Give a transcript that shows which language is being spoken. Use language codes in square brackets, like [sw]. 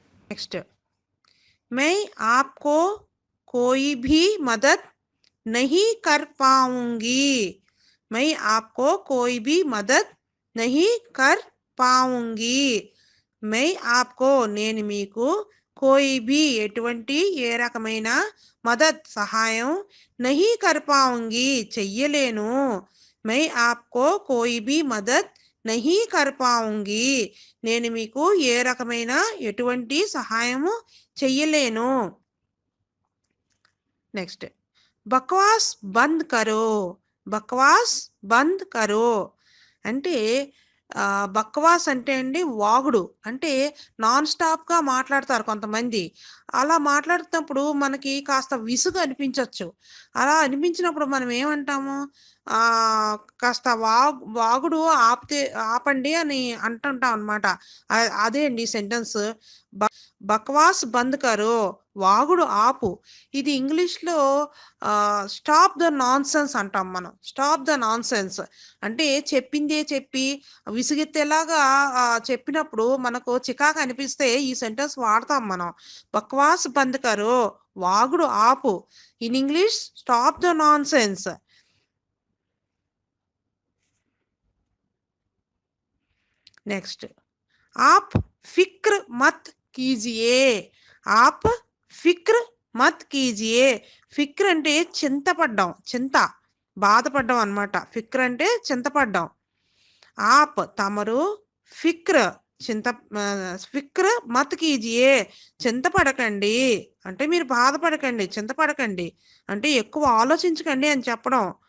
[hi] Next मैं आपको कोई भी मदद नहीं कर पाऊंगी, मैं आपको कोई भी मदद नहीं कर पाऊंगी. मैं आपको [te] నేను మీకు, [hi] कोई भी [te] ఎటువంటి ఏ రకమైన, [hi] మదద్ సహాయం, नहीं कर पाऊंगी [te] చెయ్యలేను. [hi] मैं आपको कोई भी मदद नहीं कर पाऊंगी [te] నేను మీకు ఏ రకమైన ఎటువంటి సహాయము చెయ్యలేను. నెక్స్ట్ [hi] బక్వాస్ బంద్ కరో, [te] బక్వాస్ బంద్ కరో అంటే బక్వాస్ అంటే అండి వాగుడు, అంటే నాన్ స్టాప్గా మాట్లాడతారు కొంతమంది. అలా మాట్లాడుతున్నప్పుడు మనకి కాస్త విసుగు అనిపించవచ్చు. అలా అనిపించినప్పుడు మనం ఏమంటాము, కాస్త వాగుడు ఆపండి అని అంటుంటాం అనమాట. అదే అండి సెంటెన్స్. [hi] బక్వాస్ బంద్ కరో [te] వాగుడు ఆపు. ఇది ఇంగ్లీష్లో [en] stop the nonsense [te] అంటాం మనం. [en] stop the nonsense [te] అంటే చెప్పిందే చెప్పి విసుగెత్తేలాగా చెప్పినప్పుడు మనకు చికాకు అనిపిస్తే ఈ సెంటెన్స్ వాడతాం మనం. [hi] బక్వాస్ బంద్ కరో [te] వాగుడు ఆపు. [en] In English stop the nonsense. [hi] Next आप फिक्र मत कीजिए आप फिक्र మత్ కీజియే. [te] ఫిక్ర్ అంటే చింతపడ్డం, చింత, బాధపడ్డం అన్నమాట. ఫిక్ర్ అంటే చింతపడ్డం. ఆప్ తమరు ఫిక్ర్ చింత [hi] ఫిక్ర్ మత్ కీజియే [te] చింతపడకండి అంటే మీరు బాధపడకండి, చింతపడకండి అంటే ఎక్కువ ఆలోచించకండి అని చెప్పడం.